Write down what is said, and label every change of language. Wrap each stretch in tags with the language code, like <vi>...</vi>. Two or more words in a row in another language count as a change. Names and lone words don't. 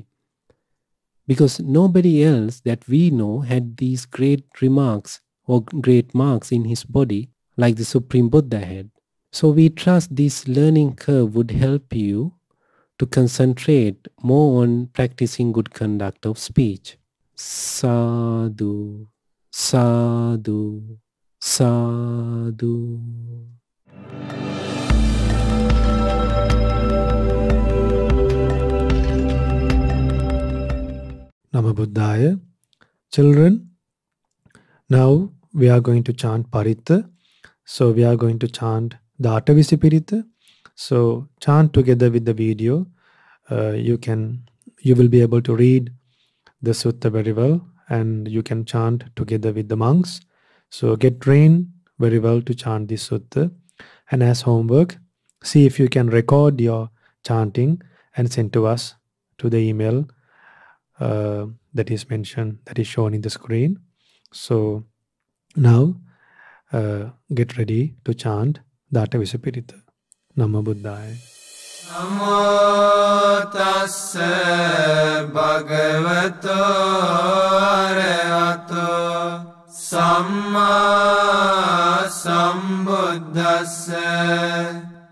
<en>Because nobody else that we know had these great remarks or great marks in his body like the Supreme Buddha had. So we trust this learning curve would help you to concentrate more on practicing good conduct of speech.</en> <pi>Sadhu, sadhu, sadhu. Namo Buddhaya.</pi> <en>Children, now we are going to chant Paritta. So we are going to chant the Atavisipirita. So chant together with the video. You will be able to read the sutta very well, and you can chant together with the monks. So get trained very well to chant this sutta. And as homework, see if you can record your chanting and send to us to the email that is mentioned, that is shown in the screen. So now get ready to chant the Atavisipirita.</en> <pi>Namo Buddhaya. Namo tassa bhagavato arahato samma sambuddhassa.</pi>